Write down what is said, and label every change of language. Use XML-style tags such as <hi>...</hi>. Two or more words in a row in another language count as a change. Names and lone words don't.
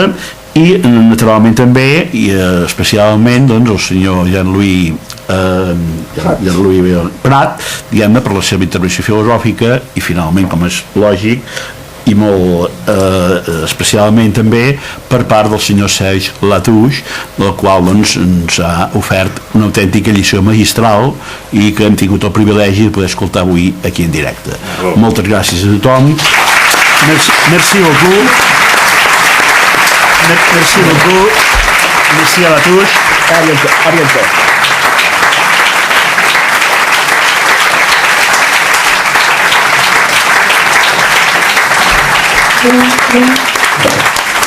<ca>I naturalment també i especialment, doncs, el senyor Jean-Louis Prat, diguem-ne, per la seva intervenció filosòfica i finalment, com és lògic, i molt especialment també per part del senyor Serge Latouche, del qual, doncs, ens ha ofert una autèntica lliçó magistral i que hem tingut el privilegi de poder escoltar avui aquí en directe. Moltes gràcies a tothom.</ca> <fr>Merci beaucoup. Merci beaucoup. Merci à Latouche. À bientôt. À bientôt.</fr>